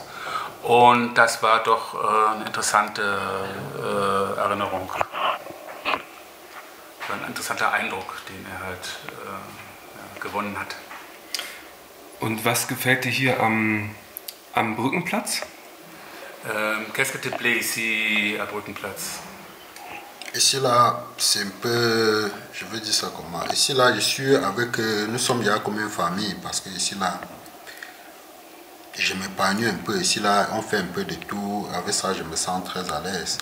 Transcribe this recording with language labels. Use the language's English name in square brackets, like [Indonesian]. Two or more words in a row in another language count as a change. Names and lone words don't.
[German] Und das war doch eine interessante Erinnerung. Ein interessanter Eindruck, den er halt gewonnen hat. Und was gefällt dir hier am Brückenplatz? [French] Qu'est-ce que te plaît ici à Brückenplatz? Ici là, c'est un peu, je veux dire ça comment. Ici là, nous sommes déjà comme une famille parce que ici là, je m'épanouis un peu. Ici là, on fait un peu de tout. Avec ça, je me sens très à l'aise.